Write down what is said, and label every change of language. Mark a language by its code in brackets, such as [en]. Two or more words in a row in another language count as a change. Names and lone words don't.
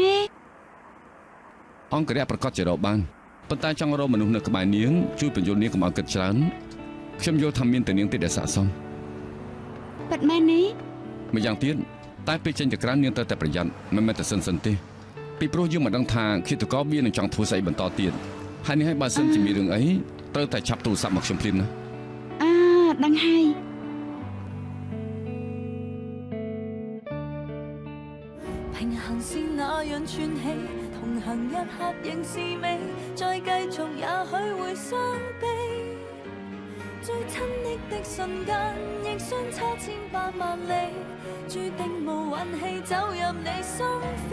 [km] អង្គរៈប្រកាសជារកបានប៉ុន្តែចង់រកមនុស្សនៅក្បែរនាងជួយបញ្យល់នាងកុំឲ្យគិតច្រើនខ្ញុំយល់ថាមានតែនាងទេដែលស័ក្តិសម ពិតមែនទេ ម្យ៉ាងទៀតតែពេលចេញទៅក្រៅនាងត្រូវតែប្រយ័ត្នមិនមែនតែសិនទេពីព្រោះយើងមិនដឹងថាឃាតករវានឹងចង់ធ្វើស្អីបន្តទៀតហើយនេះហើយបើសិនជាមានរឿងអីត្រូវតែឆាប់ទូរស័ព្ទមកខ្ញុំភ្លាមណា ដឹងហើយ [yue] 平衡是那樣串起，同行一刻仍是美，再繼續也許會傷悲。最親昵的瞬間，亦相差千百萬里，注定無運氣走入你心扉。